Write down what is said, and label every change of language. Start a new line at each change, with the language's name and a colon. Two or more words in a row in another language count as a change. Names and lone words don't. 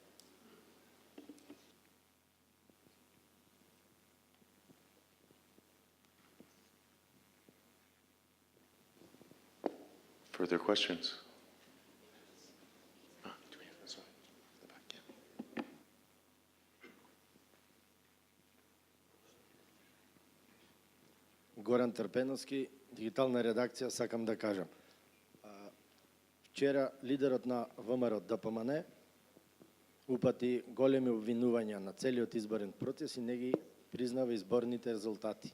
English: Further questions? Do we have this one? The back, yeah.
Macedonian: Горан Трпеновски, дигитална редакција, сакам да кажам. Вчера лидерот на ВМРО ДПМН упати големи обвинувања на целиот изборен процес и не ги признава изборните резултати.